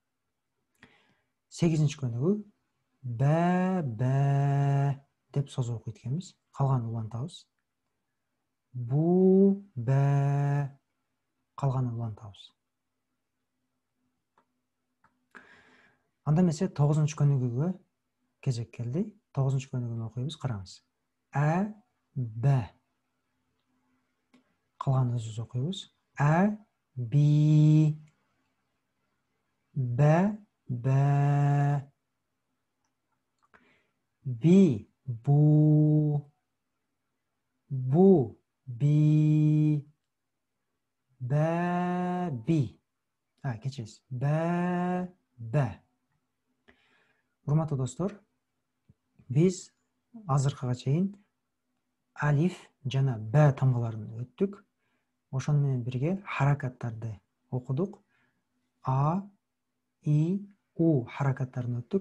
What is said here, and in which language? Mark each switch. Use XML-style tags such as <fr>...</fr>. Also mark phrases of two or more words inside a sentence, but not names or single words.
<ky>8-көнүгү</ky> <ar>بَ، بَ</ar> <ky>деп созуп окуйт экенбиз. Калганын улантабыз. Бу, бә, калганын улантабыз. Анда эмесе 9-көнүгүгө кезек келди. 9-көнүгүнү окуйбуз, караңыз.</ky> <ar>أَ، بَ.</ar> <ky>Калганын өзүбүз окуйбуз.</ky> <ar>أَ، بِ، بَ، بَ، بِ، بُ، بُ، بِ، بَ، بِ.</ar> <ky>Кечириңиз.</ky> <ar>بَ، بَ.</ar> <ky>Урматтуу достор, биз азыркыга чейин алиф жана бә тамгаларын өттүк. Ошону менен бирге харакаттарды окудук. А, и, у харакаттарын өттүк.</ky>